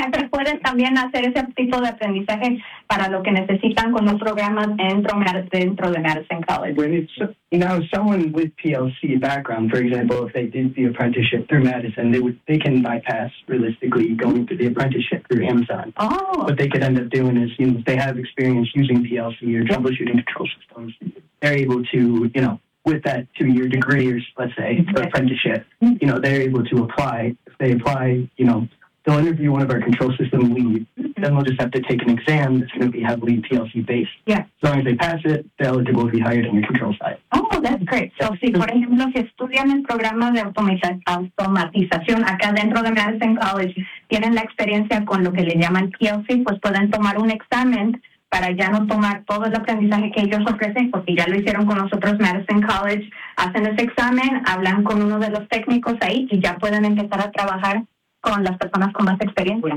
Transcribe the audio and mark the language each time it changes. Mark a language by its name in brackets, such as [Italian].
[Spanish] Pueden también hacer ese tipo de aprendizaje para lo que necesitan con un programa dentro de Madison College. [English] Now, someone with PLC background, for example, if they did the apprenticeship through Madison, they can bypass, realistically, going through the apprenticeship through Amazon. Oh. What they could end up doing is, if they have experience using PLC or troubleshooting control systems, they're able to, with that 2-year degree or, let's say, apprenticeship, they're able to apply. If they apply, they'll interview one of our control system leads, then they'll just have to take an exam that's going to be heavily PLC-based. Yeah. As long as they pass it, they're eligible to be hired on your control side. Oh, that's great. [Spanish] So, si, por ejemplo, si estudian el programa de automatización acá dentro de Madison College, tienen la experiencia con lo que le llaman PLC, pues pueden tomar un examen para ya no tomar todo el aprendizaje que ellos ofrecen, porque ya lo hicieron con nosotros, Madison College, hacen ese examen, hablan con uno de los técnicos ahí y ya pueden empezar a trabajar con las personas con más experiencia.